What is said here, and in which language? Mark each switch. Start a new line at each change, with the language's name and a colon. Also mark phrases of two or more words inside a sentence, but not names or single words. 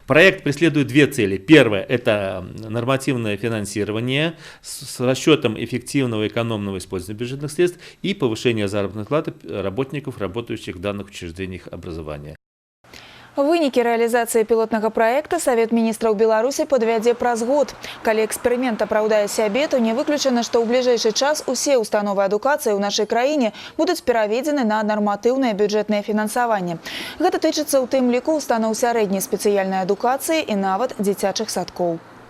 Russian: Проект преследует две цели. Первое – это нормативное финансирование с расчетом эффективного экономного использования бюджетных средств и повышение заработной платы работников, работающих в данных учреждениях образования.
Belarusian: Вынікі рэалізацыі пілотнага праекта Савет міністраў Беларусі падвядзе праз год. Калі эксперымент апраўдае сябе, то не выключана, што ў бліжэйшы час усе установы адукацыі ў нашай краіне будуць пераведзены на нарматыўнае бюджэтнае фінансаванне. Гэта тычыцца ў тым ліку устаноў сярэдняй спецыяльнай адукацыі і нават дзіцячых садкоў.